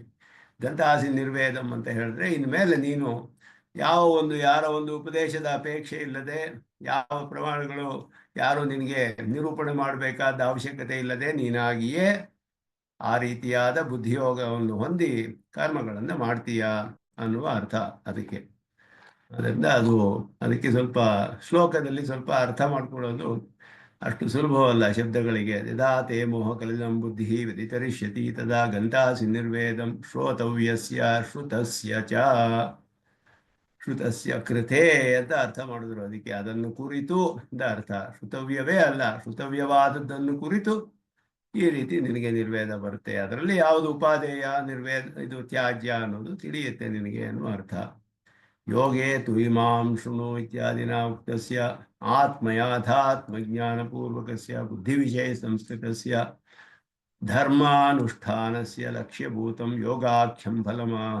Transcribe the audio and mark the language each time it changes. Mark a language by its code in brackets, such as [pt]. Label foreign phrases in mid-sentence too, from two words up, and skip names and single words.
[sa] ಗಂತಾಸಿ ನಿರ್ವೇದಂ [kn] ಅಂತ ಹೇಳಿದ್ರೆ ಇನ್ಮೇಲೆ ನೀನು ಯಾರ ಒಂದು ಉಪದೇಶದ ಅಪೇಕ್ಷೆ ಇಲ್ಲದೆ, ಯಾವ ಪ್ರಮಾಣಗಳು ಯಾರು ನಿನಗೆ ನಿರೂಪಣೆ ಮಾಡಬೇಕಾದ ಅವಶ್ಯಕತೆ ಇಲ್ಲದೆ ನೀನಾಗಿಯೇ ಆ ರೀತಿಯಾದ ಬುದ್ಧಿಯೋಗವನ್ನು ಹೊಂದಿ ಕರ್ಮಗಳನ್ನು ಮಾಡ್ತೀಯ ಅನ್ನುವ ಅರ್ಥ ಅದಕ್ಕೆ. ಅದರಿಂದ ಅದಕ್ಕೆ ಸ್ವಲ್ಪ ಶ್ಲೋಕದಲ್ಲಿ ಸ್ವಲ್ಪ ಅರ್ಥ ಮಾಡ್ಕೊಳ್ಳೋದು ಅಷ್ಟು ಸುಲಭವಲ್ಲ ಶಬ್ದಗಳಿಗೆ. [sa] ಯದಾ ತೇ ಮೋಹ ಕಲಿದಂ ಬುದ್ಧಿ ವ್ಯತಿತರಿಷ್ಯತಿ ತದಾ ಗಂತಾಸಿ ನಿರ್ವೇದಂ ಶ್ರೋತವ್ಯಸ್ಯ ಶ್ರುತಸ್ಯ ಚ. [kn] ಶ್ರುತಸ್ಯ ಕೃತೆ ಅಂತ ಅರ್ಥ ಮಾಡಿದ್ರು ಅದಕ್ಕೆ. ಅದನ್ನು ಕುರಿತು ಅಂತ ಅರ್ಥ, ಶ್ರುತವ್ಯವೇ ಅಲ್ಲ, ಶ್ರುತವ್ಯವಾದದ್ದನ್ನು ಕುರಿತು ಈ ರೀತಿ ನಿನಗೆ ನಿರ್ವೇದ ಬರುತ್ತೆ. ಅದರಲ್ಲಿ ಯಾವುದು ಉಪಾದೇಯ ಇದು ತ್ಯಾಜ್ಯ ಅನ್ನೋದು ತಿಳಿಯುತ್ತೆ ನಿನಗೆ ಅನ್ನುವ ಅರ್ಥ. [sa] ಯೋಗೇ ತು ಇಮಾಂ ಶೃಣು ಇತ್ಯಾದಿನ ಉಕ್ತಸ್ಯ ಆತ್ಮಯಾಥಾತ್ಮಜ್ಞಾನಪೂರ್ವಕಸ್ಯ ಬುದ್ಧಿವಿಷಯ ಸಂಸ್ಕೃತಸ್ಯ ಧರ್ಮಾನುಷ್ಠಾನಸ್ಯ ಲಕ್ಷ್ಯಭೂತಂ ಯೋಗಾಖ್ಯಂ ಫಲಮಾಹ.